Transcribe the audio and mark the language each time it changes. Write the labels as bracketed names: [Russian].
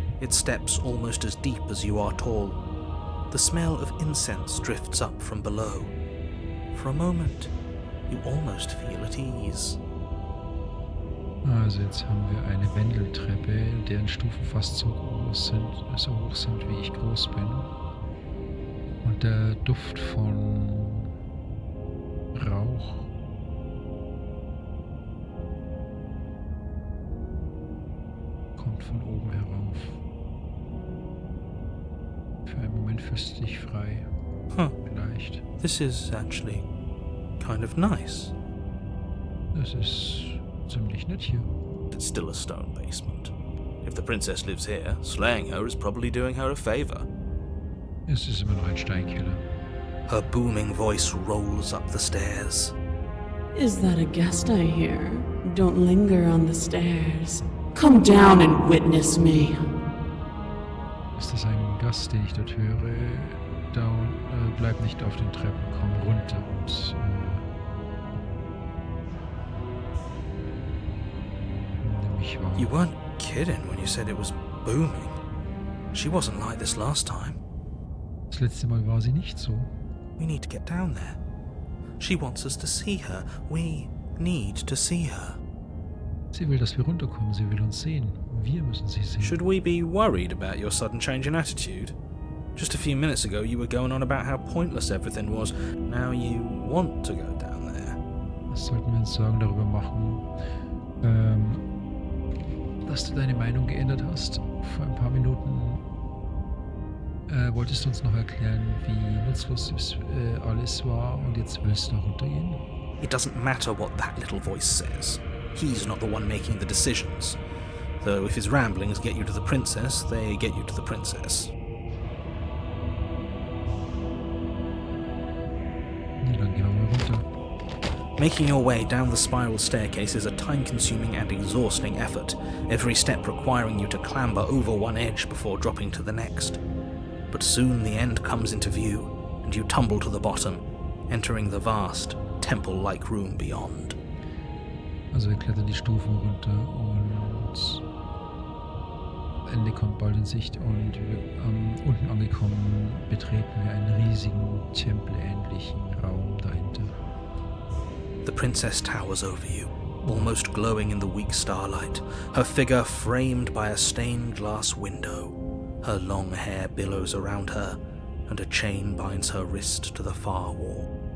[English] Its steps almost as deep as you are tall. The smell of incense drifts up from below. For a moment, you almost feel at ease. [German] Also jetzt haben wir eine Wendeltreppe, deren Stufen fast so hoch sind, wie ich groß bin. Und der Duft von Rauch kommt von oben herauf. Für einen Moment fühlst du dich frei. Vielleicht. [English] This is actually kind of nice. [German] Das ist ziemlich nett hier. [English] It's still a stone basement. If the princess lives here, slaying her is probably doing her a favor. [German] Es ist immer noch ein Steinkeller. [English] Her booming voice rolls up the stairs. Is that a guest I hear? Don't linger on the stairs. Come down and witness me. [German] Ist das ein Gast, den ich dort höre? Down, bleib nicht auf den Treppen, komm runter und nimm mich wahr. [English] You weren't kidding when you said it was booming. She wasn't like this last time. [German] Das letzte Mal war sie nicht so. [English] We need to get down there. She wants us to see her. We need to see her. [German] Sie will, dass wir runterkommen. Sie will uns sehen. Wir müssen sie sehen. [English] Should we be worried about your sudden change in attitude? Just a few minutes ago you were going on about how pointless everything was. Now you want to go down there. [German] Was sollten wir uns Sorgen darüber machen, dass du deine Meinung geändert hast? Vor ein paar Minuten wolltest du uns noch erklären, wie nutzlos alles war und jetzt willst du noch runtergehen? [English] It doesn't matter what that little voice says. He's not the one making the decisions. Though if his ramblings get you to the princess, they get you to the princess. [German] Ja, dann gehen wir mal runter. [English] Making your way down the spiral staircase is a time-consuming and exhausting effort, every step requiring you to clamber over one edge before dropping to the next. But soon the end comes into view, and you tumble to the bottom, entering the vast, temple-like room beyond. [German] Also wir klettern die Stufen runter und Ende kommt bald in Sicht und unten angekommen betreten wir einen riesigen, tempelähnlichen Raum dahinter. [English] The princess towers over you, almost glowing in the weak starlight, her figure framed by a stained glass window. Her long hair billows around her, and a chain binds her wrist to the far wall.